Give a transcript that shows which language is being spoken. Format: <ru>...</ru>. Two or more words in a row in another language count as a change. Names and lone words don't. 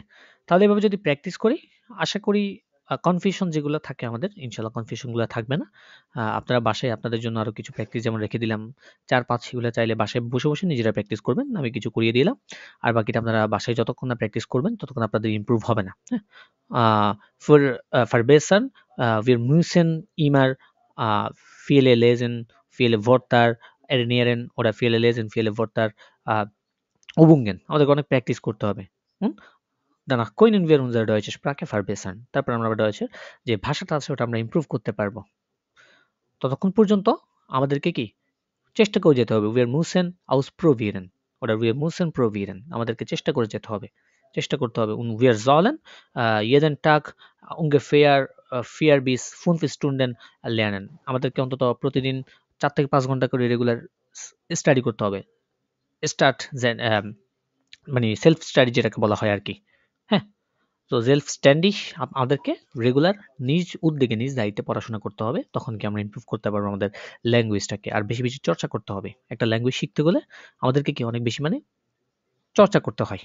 <bn>তাহলে এভাবে যদি প্র্যাকটিস করি আশা করি কনফিউশন যেগুলো থাকে আমাদের ইনশাআল্লাহ কনফিউশনগুলো থাকবে না। আপনারা বাসায় আপনাদের জন্য আরো কিছু প্র্যাকটিস যেমন রেখে দিলাম ৪-৫ সেগুলো চাইলে বাসায় বসে নিজেরা প্র্যাকটিস করবেন। আমি কিছু করিয়ে দিলাম। আর বাকিটা আপনারা বাসায় যতক্ষণ না প্র্যাকটিস করবেন ততক্ষণ আপনাদের ইমপ্রুভ হবে না। হ্যাঁ?</bn> <de>für verbessern wir müssen immer viele lesen, viele Wörter ernähren oder viele lesen, viele Wörter übungen</de> <bn>আমাদেরকে অনেক প্র্যাকটিস করতে হবে। হুম?</bn> <de>Danach können wir unsere deutsche Sprache verbessern.</de> <bn>তারপর আমরা ডয়েচের যে ভাষাটা আছে ওটা আমরা ইমপ্রুভ করতে পারবো। ততক্ষণ পর্যন্ত আমাদেরকে কি চেষ্টা করে যেতে হবে।</bn> <de>Wir müssen ausprobieren oder wir müssen probieren.</de> <bn>আমাদেরকে চেষ্টা করে যেতে হবে। চেষ্টা করতে হবে।</bn> <de>Und wir sollen jeden Tag ungefähr 4 bis 5 Stunden lernen.</de> <bn>আমাদেরকে অন্তত প্রতিদিন 4 থেকে 5 ঘন্টা করে রেগুলার স্টাডি করতে হবে। স্টার্ট মানে</bn> <en>self study</en> <bn>যেটাকে বলা হয় আরকি। হ্যাঁ? তো সেলফ স্ট্যান্ডিশ আমাদেরকে রেগুলার নিজ উদ্যোগে নিজ দায়িত্বে পড়াশোনা করতে হবে তখন কি আমরা ইমপ্রুভ করতে পারবো আমাদের ল্যাঙ্গুয়েজটাকে আর বেশি চর্চা করতে হবে একটা ল্যাঙ্গুয়েজ শিখতে গেলে আমাদেরকে কি অনেক বেশি মানে চর্চা করতে হয়।</bn>